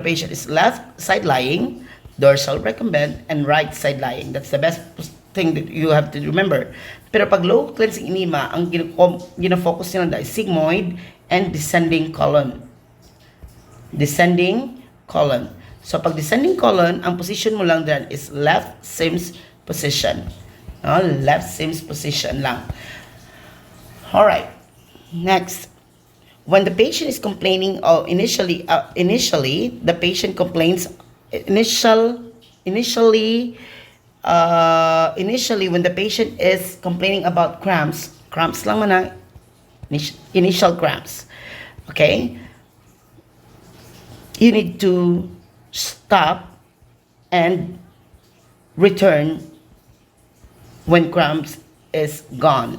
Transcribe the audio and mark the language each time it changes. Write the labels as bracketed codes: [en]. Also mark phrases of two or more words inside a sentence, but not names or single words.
[en] patient is left side lying, dorsal recumbent, and right side lying. That's the best thing that you have to remember. [tl] Pero pag [en] low cleansing enema, [tl] ang gina-focus nila [en] is sigmoid and descending colon. Descending colon. So pag descending colon, [tl] ang position mo lang dyan [en] is left Sims position. No? Left Sims position lang. Alright. Next. When the patient is complaining, initially the patient complains initially when the patient is complaining about cramps [tl] lang man, [en] initial cramps, okay, you need to stop and return when cramps is gone.